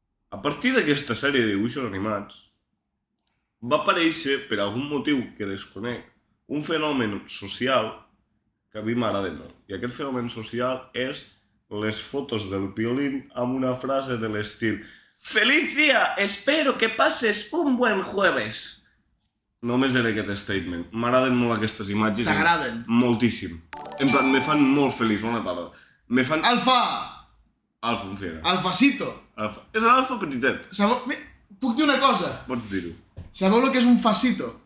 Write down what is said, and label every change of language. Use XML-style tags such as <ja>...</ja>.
<ca>A partir d'aquesta sèrie de dibuixos animats, va aparèixer, per algun motiu que desconec, un fenomen social que a mi m'agrada molt. I aquest fenomen social és les fotos del Piolín amb una frase de l'estil</ca> <es>«Feliz día! Espero que pases un buen jueves!»</es> <ca>Només era aquest statement. M'agraden molt aquestes imatges. T'agraden? Moltíssim. En plan, me fan molt feliç. Bona tarda. Me fan... Alfa! Alfa, un fiera. Alfacito. Alfa. És l'alfa petitet. Puc dir una cosa? Pots dir-ho. Sabeu el que és un facito?</ca>